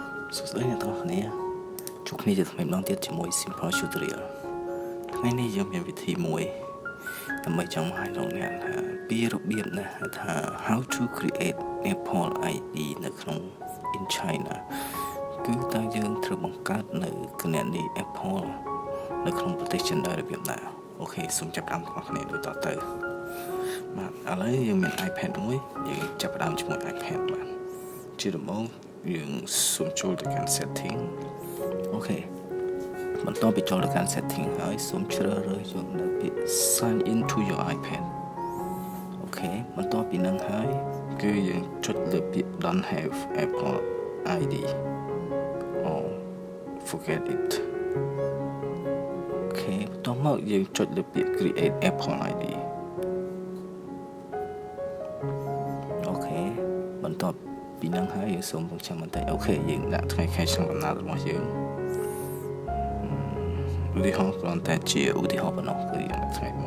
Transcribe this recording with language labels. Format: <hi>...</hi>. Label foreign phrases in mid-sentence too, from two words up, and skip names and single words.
<km>សួស្តីអ្នកទាំងអស់គ្នាជួបគ្នាជាថ្មីម្ដងទៀតជាមួយ Simple Tutorial ថ្ងៃនេះយើងមានវិធីមួយដើម្បីចង់បង្ហាញដល់អ្នកថាពីរបៀបណាថា</km> <en>how to create Apple ID</en> <km>នៅក្នុង</km> <en>in China</en> <km>គឺតើយើង ត្រូវបង្កើតនៅគណនី Apple នៅក្នុងប្រទេសចិនដោយរបៀបណាអូខេសូមចាប់ផ្ដើមទាំងអស់គ្នាដូចតទៅ បាទឥឡូវយើងមាន iPad មួយយើងចាប់ផ្ដើមជាមួយ iPad បាទជាដំបូងយើងសូម ចូលទៅកាន់ setting អូខេបន្ទាប់ពីចូលទៅកាន់ setting ហើយសូមជ្រើសរើសយកនៅពាក្យ</km> <en>sign in to your iPad</en> <km>អូខេបន្ទាប់ពីនឹងហើយគឺយើងចុចលើពាក្យ</km> <en>don't have Apple ID or forget it</en> <km>អូខេបន្ទាប់មកយើងចុចលើពាក្យ</km> <en>create Apple ID</en> <km>អូខេបន្ទាប់ពីនឹងហើយយើងសូមបង្ចាំបន្តិចអូខេយើងដាក់ថ្ងៃខែឆ្នាំកំណើតរបស់យើងឧទាហរណ៍គ្រាន់តែជាឧទាហរណ៍ប៉ុណ្ណោះគឺយើងដាក់ថ្ងៃ</km>